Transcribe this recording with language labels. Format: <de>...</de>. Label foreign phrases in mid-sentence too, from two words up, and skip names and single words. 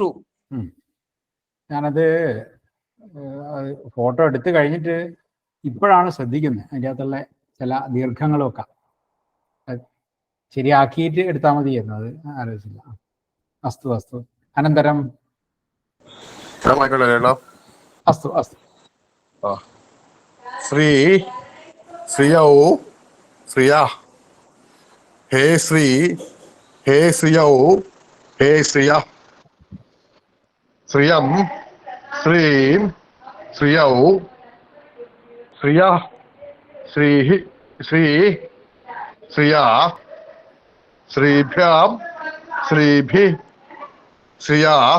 <ml>ഞാനത് ഫോട്ടോ എടുത്തു കഴിഞ്ഞിട്ട് ഇപ്പോഴാണ് ശ്രദ്ധിക്കുന്നത് അതിൻ്റെ അകത്തുള്ള ചില ദീർഘങ്ങളൊക്കെ ശരിയാക്കിയിട്ട് എടുത്താൽ മതിയായിരുന്നു അത് ആലോചിച്ചില്ല</ml> <sa>അസ്തു അസ്തു അനന്തരം അസ്തു അസ്തു ശ്രീ श्रियौ श्रिया हे श्री हे श्रियौ हे श्रिया श्रियं श्रीं श्रियौ श्रिया श्रीः श्री श्रिया श्रीभ्यां श्रीभिः श्रिया</sa>